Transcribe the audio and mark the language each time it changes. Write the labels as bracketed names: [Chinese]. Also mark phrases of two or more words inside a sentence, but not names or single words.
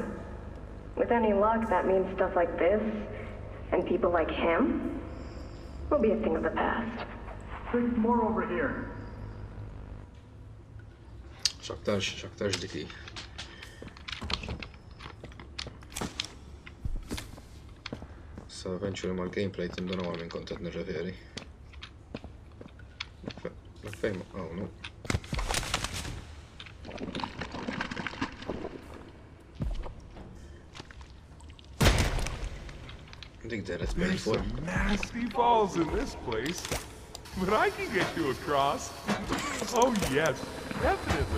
[English] With any luck, that means stuff like this, and people like him, will be a thing of the past. There's more over here. [Maltese] X'aktarx diki. [English] So eventually [Maltese] mal-gameplay tinduna għal minn kont qed nirreferi. Fejn, [English] oh no. There's some nasty falls in this place, but I can get you across. Oh yes, definitely.